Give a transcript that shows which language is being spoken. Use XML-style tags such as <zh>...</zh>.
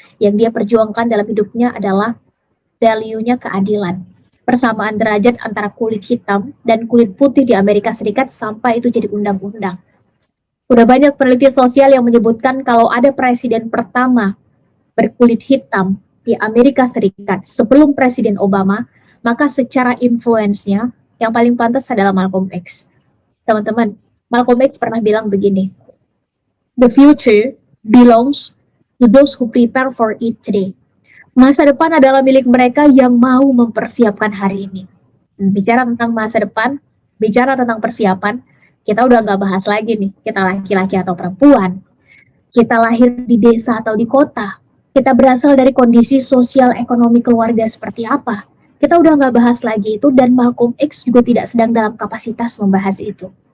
<id>Yang dia perjuangkan dalam hidupnya adalah value-nya keadilan, persamaan derajat antara kulit hitam dan kulit putih di Amerika Serikat sampai itu jadi undang-undang. Udah banyak peneliti sosial yang menyebutkan kalau ada presiden pertama berkulit hitam di Amerika Serikat sebelum Presiden Obama, maka secara influence-nya yang paling pantas adalah Malcolm X. Teman-teman, Malcolm X pernah bilang begini,</id> <en>the future belongs to those who prepare for it today.</en> <id>Masa depan adalah milik mereka yang mau mempersiapkan hari ini. Bicara tentang masa depan, bicara tentang persiapan, kita udah nggak bahas lagi nih, kita laki-laki atau perempuan. kita lahir di desa atau di kota, kita berasal dari kondisi sosial ekonomi keluarga seperti apa, kita udah nggak bahas lagi itu, dan Malcolm X juga tidak sedang dalam kapasitas membahas itu.</id>